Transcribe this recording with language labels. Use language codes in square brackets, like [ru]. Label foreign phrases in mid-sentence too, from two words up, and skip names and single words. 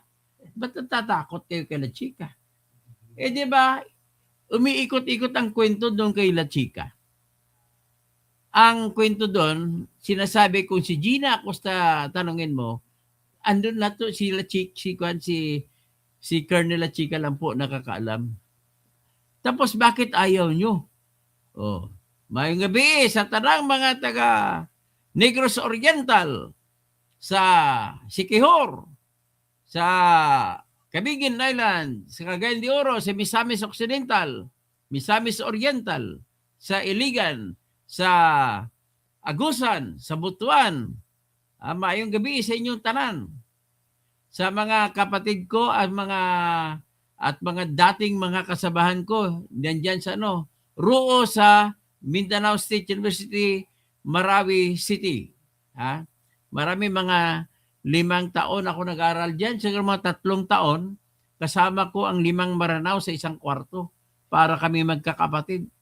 [tl] Ba't natatakot kayo kay La Chica? Di ba, umiikot-ikot ang kwento doon kay La Chica. Ang kwento doon, sinasabi kung si Gina Acosta, tanungin mo, andun na to si La Chica, si Colonel La Chica lang po nakakaalam. Tapos bakit ayaw nyo? [ceb] Mayong gabi sa tanang mga taga Negros Oriental, sa Siquijor, sa Camiguin Island, sa Cagayan de Oro, sa Misamis Occidental, Misamis Oriental, sa Iligan, sa Agusan, sa Butuan. Maayong gabi sa inyong tanan. [tl] Sa mga kapatid ko at mga dating mga kasabahan ko, diyan sa Ruo sa Mindanao State University, Marawi City. Marami mga 5 taon ako nag-aral diyan, siguro mga 3 taon, kasama ko ang 5 Maranao sa isang kwarto para kami magkakapatid.